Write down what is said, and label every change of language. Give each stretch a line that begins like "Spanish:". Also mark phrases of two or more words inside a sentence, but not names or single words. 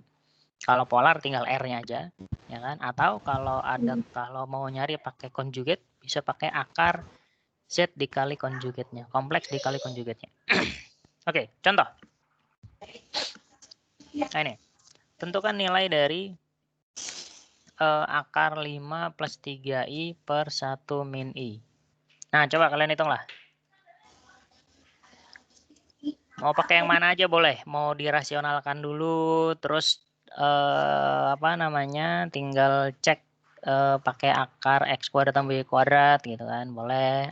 Indonesian: Kalau polar tinggal R-nya aja, ya kan? Atau kalau mau nyari pakai konjugat bisa pakai akar Z dikali konjugatnya, kompleks dikali konjugatnya. Oke, contoh. Nah, ini. Tentukan nilai dari akar 5 plus 3I per 1 min I. Nah, coba kalian hitung lah. Mau pakai yang mana aja boleh. Mau dirasionalkan dulu, terus apa namanya, tinggal cek pakai akar X kuadrat tambah Y kuadrat gitu kan, boleh.